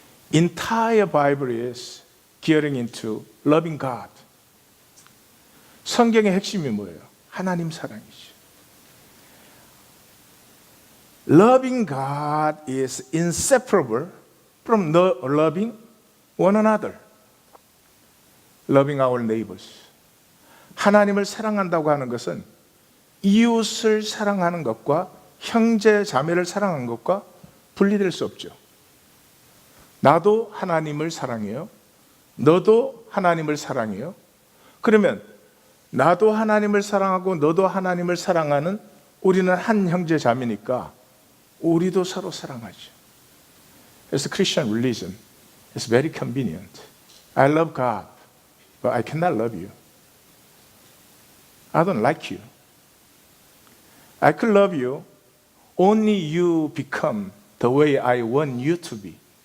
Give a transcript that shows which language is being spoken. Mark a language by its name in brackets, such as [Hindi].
[English] Entire Bible is gearing into loving God. [Korean] 성경의 핵심이 뭐예요? 하나님 사랑이죠. [English] Loving God is inseparable from loving one another. Loving our neighbors. [Korean] 하나님을 사랑한다고 하는 것은 이웃을 사랑하는 것과 형제 자매를 사랑하는 것과 분리될 수 없죠. 나도 하나님을 사랑해요. 너도 하나님을 사랑해요. 그러면 나도 하나님을 사랑하고 너도 하나님을 사랑하는 우리는 한 형제 자매니까 우리도 서로 사랑하죠. 그래서 [English] Christian religion is very convenient. I love God, but I cannot love you. I don't like you. I could love you, only you become the way I want you to be.